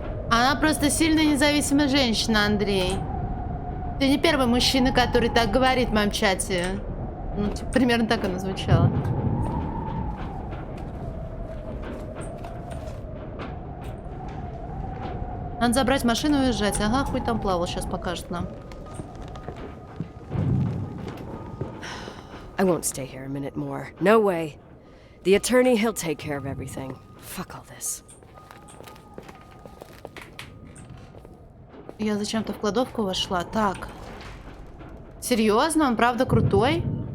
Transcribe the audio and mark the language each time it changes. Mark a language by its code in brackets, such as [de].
[ru] Она просто сильная независимая женщина, Андрей. Ты не первый мужчина, который так говорит в моем чате. Ну, типа, примерно так оно звучало. Надо забрать машину и уезжать. Ага, хуй там плавал, сейчас покажет нам. [en] I won't stay here a minute more. No way. The attorney, he'll take care of everything. Fuck all this. [ru] Я зачем-то в кладовку вошла. Так. Серьезно? Он правда крутой?